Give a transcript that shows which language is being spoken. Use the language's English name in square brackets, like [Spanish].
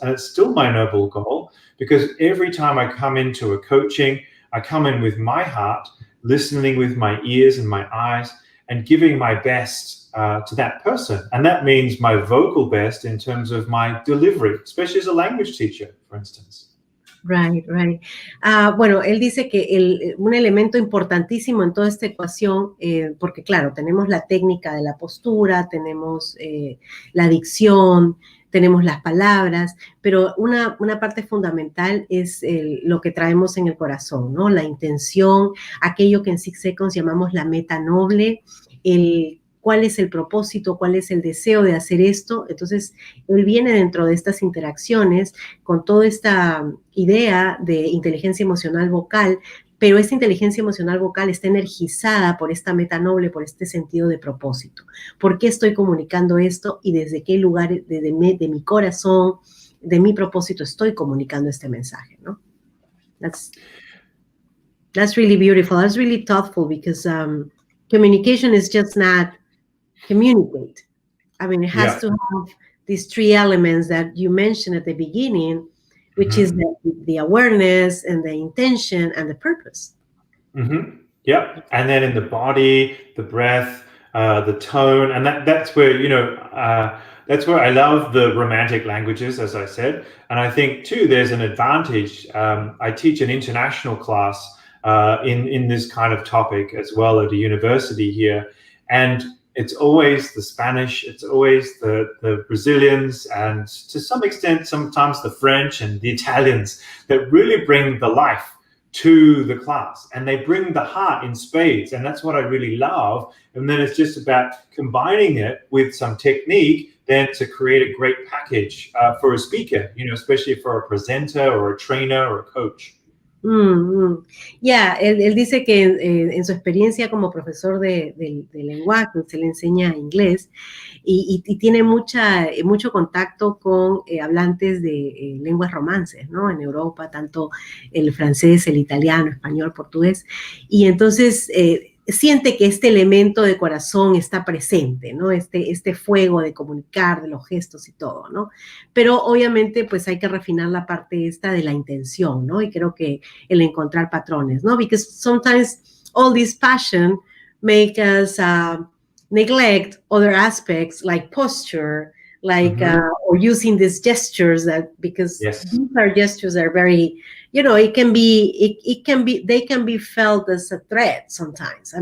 [English] And it's still my noble goal, because every time I come into a coaching, I come in with my heart, listening with my ears and my eyes, and giving my best to that person. And that means my vocal best in terms of my delivery, especially as a language teacher, for instance. Right. [Spanish] Bueno, él dice que un elemento importantísimo en toda esta ecuación, porque claro, tenemos la técnica de la postura, tenemos la dicción, tenemos las palabras, pero una parte fundamental es lo que traemos en el corazón, ¿no? La intención, aquello que en 6 Seconds llamamos la meta noble, cuál es el propósito, cuál es el deseo de hacer esto. Entonces, él viene dentro de estas interacciones con toda esta idea de inteligencia emocional vocal, pero esta inteligencia emocional vocal está energizada por esta meta noble, por este sentido de propósito. ¿Por qué estoy comunicando esto y desde qué lugar de mi corazón, de mi propósito estoy comunicando este mensaje, ¿no? That's really beautiful. That's really thoughtful, because communication is just not communicate. I mean, it has to have these 3 elements that you mentioned at the beginning, which is the awareness and the intention and the purpose. Yep. And then in the body, the breath, the tone, and that's where, that's where I love the romantic languages, as I said. And I think too, there's an advantage. I teach an international class in this kind of topic as well at a university here. And it's always the Spanish, it's always the Brazilians, and to some extent, sometimes the French and the Italians that really bring the life to the class, and they bring the heart in spades. And that's what I really love. And then it's just about combining it with some technique then to create a great package for a speaker, especially for a presenter or a trainer or a coach. Él dice que en su experiencia como profesor de lenguaje, se le enseña inglés y tiene mucho contacto con hablantes de lenguas romances, ¿no? En Europa, tanto el francés, el italiano, español, portugués, y entonces siente que este elemento de corazón está presente, ¿no? Este fuego de comunicar, de los gestos y todo, ¿no? Pero obviamente pues hay que refinar la parte esta de la intención, ¿no? Y creo que el encontrar patrones, ¿no? [English] Because sometimes all this passion make us neglect other aspects like posture, like or using these gestures because these are gestures that are very, they can be felt as a threat sometimes.